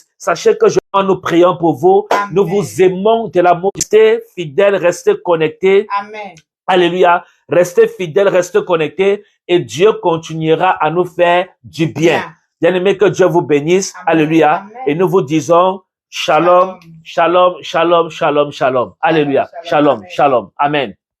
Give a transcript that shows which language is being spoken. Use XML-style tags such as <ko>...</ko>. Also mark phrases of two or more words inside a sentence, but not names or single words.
<fr>Sachez que nous prions pour vous. Nous vous aimons de l'amour. Restez fidèles, restez connectés. Amen. Alléluia. Restez fidèles, restez connectés. Et Dieu continuera à nous faire du bien. Bien-aimés, que Dieu vous bénisse. Alléluia. Et nous vous disons</fr> <he>שלום, שלום, שלום, שלום, שלום.</he> <fr>Alléluia.</fr> <he>שלום, שלום. Amen.</he>